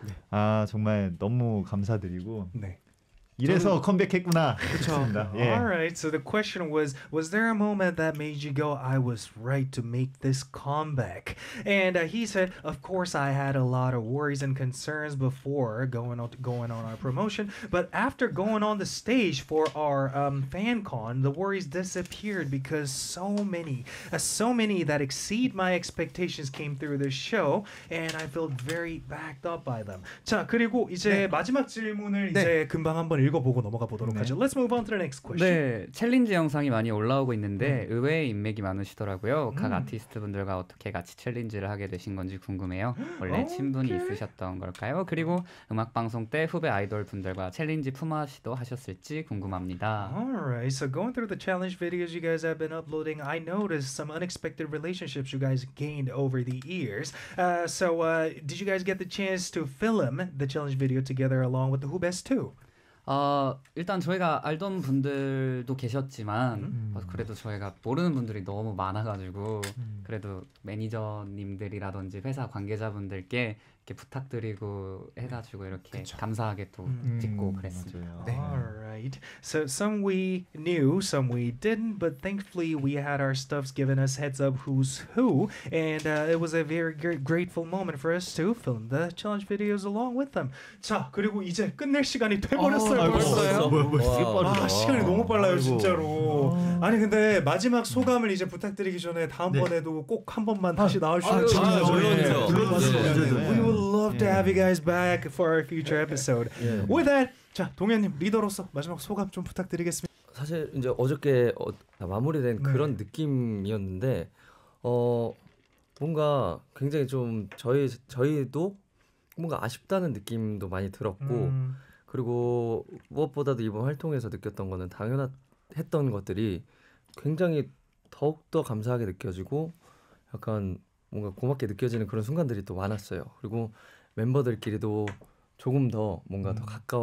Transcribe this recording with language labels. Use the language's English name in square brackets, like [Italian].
[Korean] 아 정말 너무 감사드리고 네. 이래서 저는... 컴백했구나. 그렇습니다. 예. [English] Alright, so the question was there a moment that made you go, I was right to make this comeback? And he said, of course I had a lot of worries and concerns before going on our promotion, but after going on the stage for our fan con, the worries disappeared because so many that exceed my expectations came through this show, and I felt very backed up by them. [Korean] 자, 그리고 이제 네. 마지막 질문을 네. 이제 금방 한번 읽어보고 넘어가 보도록 네. 하죠. [English] Let's move on to the next question. [Korean] 네, 챌린지 영상이 많이 올라오고 있는데 의외의 인맥이 많으시더라고요. 각 아티스트 분들과 어떻게 같이 챌린지를 하게 되신 건지 궁금해요. 원래 오케이. 친분이 있으셨던 걸까요? 그리고 음악 방송 때 후배 아이돌 분들과 챌린지 품앗이도 하셨을지 궁금합니다. [English] Alright, so going through the challenge videos you guys have been uploading, I noticed some unexpected relationships you guys gained over the years. Did you guys get the chance to film the challenge video together along with the 후배s too? [Korean] 일단 저희가 알던 분들도 계셨지만 그래도 저희가 모르는 분들이 너무 많아가지고 그래도 매니저님들이라든지 회사 관계자분들께 이렇게 부탁드리고 해가지고 이렇게 그쵸. 감사하게 또 찍고 그랬습니다. 네. [English] Alright, so some we knew, some we didn't, but thankfully we had our stuffs given us heads up who's who, and it was a very grateful moment for us to film the challenge videos along with them. [Korean] 자, 그리고 이제 끝낼 시간이 돼버렸어요. 벌써요? 시간이 너무 빨라요, 아이고. 진짜로. 아니 근데 마지막 소감을 이제 부탁드리기 전에 다음번에도 네. 꼭 한 번만 다시 나와주시면 좋겠어요. 물론이죠. [English] We would love to have you guys back for our future episode. Yeah. With that, [Korean] 자 동현님 리더로서 마지막 소감 좀 부탁드리겠습니다. 사실 이제 어저께 마무리된 그런 네. 느낌이었는데 뭔가 굉장히 좀 저희도 뭔가 아쉽다는 느낌도 많이 들었고 그리고 무엇보다도 이번 활동에서 느꼈던 거는 당연했던 것들이 굉장히 더욱더 감사하게 느껴지고 약간 뭔가 고맙게 느껴지는 그런 순간들이 또 많았어요. 그리고 멤버들끼리도 조금 더 뭔가 더 가까워